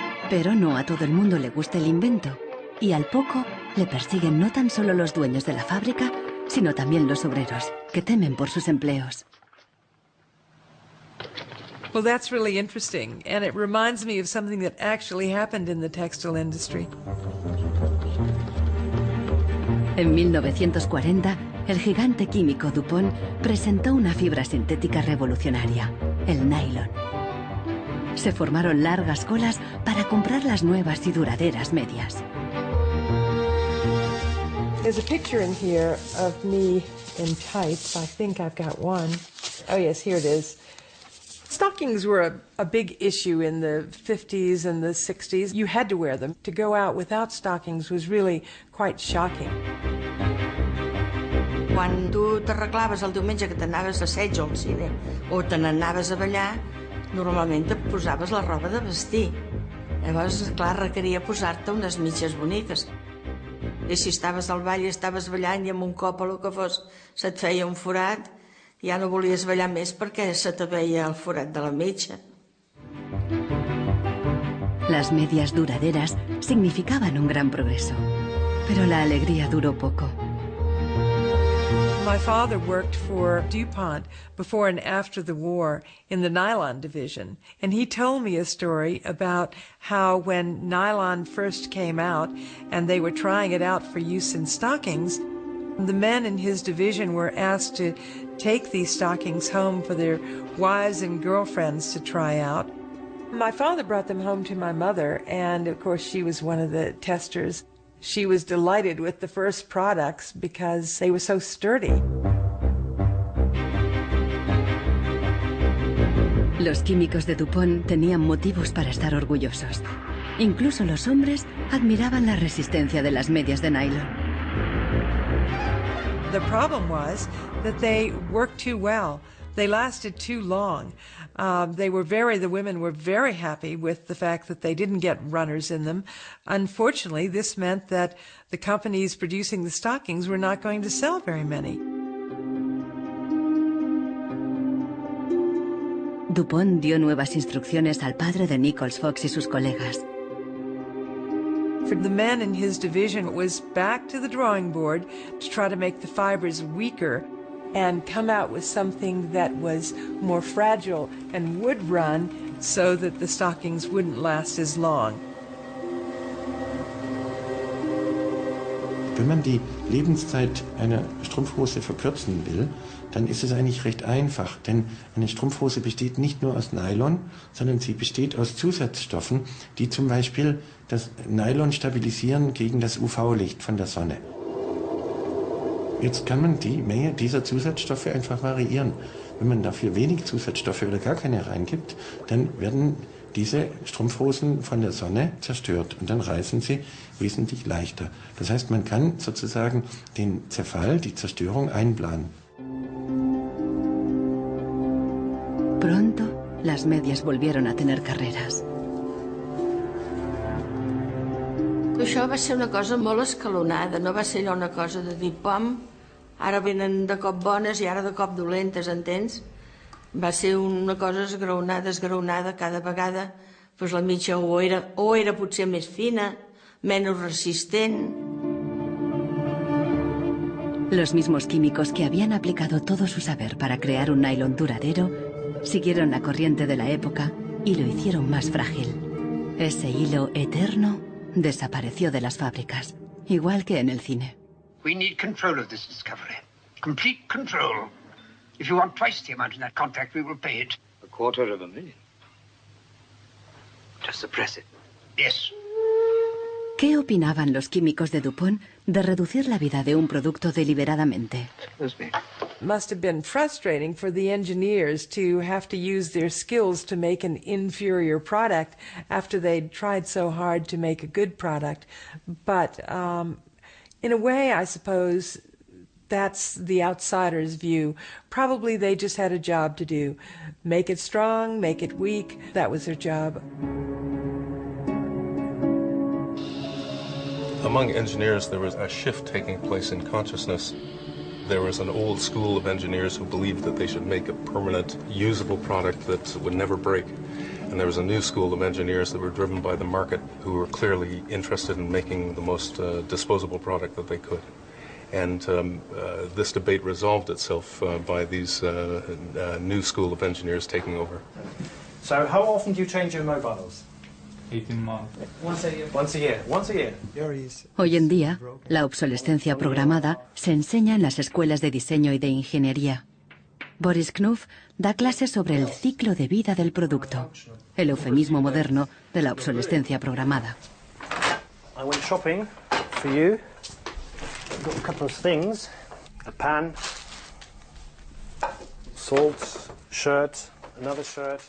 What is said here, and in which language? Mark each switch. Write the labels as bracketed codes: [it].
[es] Pero no a todo el mundo le gusta el invento, y al poco le persiguen no tan solo los dueños de la fábrica, sino también los obreros, que temen por sus empleos. [en] Well, that's really interesting, and it reminds me of something that actually happened in the textile industry. [es] En 1940, el gigante químico DuPont presentó una fibra sintética revolucionaria, el nylon. Se formaron largas colas para comprar las nuevas y duraderas medias. [en] There's a picture in here of me in tights. I think I've got one. Oh yes, here it is. Stockings were a big issue in the 50s and the 60s. You had to wear them. To go out without stockings was really quite shocking. [ca] Quan tu t'arreglaves el diumenge que t'anaves a assaig o al cine o te n'anaves a ballar, normalment et posaves la roba de vestir. Llavors, clar, requeria posar-te unes mitges boniques. I si estaves al ball i estaves ballant i amb un cop o el que fos se't feia un forat, ja no volies ballar més perquè se te veia el forat de la mitja. [es] Las medias duraderas significaban un gran progreso, pero la alegría duró poco. [en] My father worked for DuPont before and after the war in the nylon division, and he told me a story about how when nylon first came out and they were trying it out for use in stockings, the men in his division were asked to take these stockings home for their wives and girlfriends to try out. My father brought them home to my mother, and of course she was one of the testers. She was delighted with the first products because they were so sturdy. [es] Los químicos de DuPont tenían motivos para estar orgullosos. Incluso los hombres admiraban la resistencia de las medias de nylon. [en] The problem was that they worked too well. They lasted too long. The women were very happy with the fact that they didn't get runners in them. Unfortunately, this meant that the companies producing the stockings were not going to sell very many. [es] DuPont dio nuevas instrucciones al padre de Nichols Fox y sus colegas. [en] For the men in his division, it was back to the drawing board to try to make the fibers weaker and come out with something that was more fragile and would run so that the stockings wouldn't last as long. [de] Wenn man die Lebenszeit einer Strumpfhose verkürzen will, dann ist es eigentlich recht einfach, denn eine Strumpfhose besteht nicht nur aus Nylon, sondern sie besteht aus Zusatzstoffen, die zum Beispiel das Nylon stabilisieren gegen das UV-Licht von der Sonne. Jetzt kann man die Menge dieser Zusatzstoffe einfach variieren. Wenn man dafür wenig Zusatzstoffe oder gar keine reingibt, dann werden diese Strumpfhosen von der Sonne zerstört und dann reißen sie wesentlich leichter. Das heißt, man kann sozusagen den Zerfall, die Zerstörung einplanen. [es] Pronto, las medias volvieron a tener carreras. [ca] Això va ser una cosa molt escalonada, no va ser allò una cosa de dir, pam, ara venen de cop bones i ara de cop dolentes, entens? Va ser una cosa esgraonada cada vegada, doncs la mitja o era potser més fina, menos resistent. [es] Los mismos químicos que habían aplicado todo su saber para crear un nylon duradero siguieron la corriente de la época y lo hicieron más frágil. Ese hilo eterno desapareció de las fábricas, igual que en el cine. [en] We need control of this discovery. Complete control. If you want twice the amount in that contract, we will pay it. $250,000. To suppress it. Yes. [es] ¿Qué opinaban los químicos de DuPont de reducir la vida de un producto deliberadamente? [en] Must have been frustrating for the engineers to have to use their skills to make an inferior product after they'd tried so hard to make a good product. But in a way, I suppose that's the outsider's view. Probably they just had a job to do. Make it strong, make it weak. That was their job. Among engineers, there was a shift taking place in consciousness. There was an old school of engineers who believed that they should make a permanent, usable product that would never break. And there was a new school of engineers that were driven by the market, who were clearly interested in making the most disposable product that they could. And this debate resolved itself by these new school of engineers taking over. So how often do you change your mobiles? 18 months. Once a year. Once a year. Once a year. [es] Hoy en día, la obsolescencia programada se enseña en las escuelas de diseño y de ingeniería. Boris Knuth da clases sobre el ciclo de vida del producto, el eufemismo moderno de la obsolescencia programada. [en] I went shopping for you. I've got a couple of things. A pan, salt, shirt, another shirt.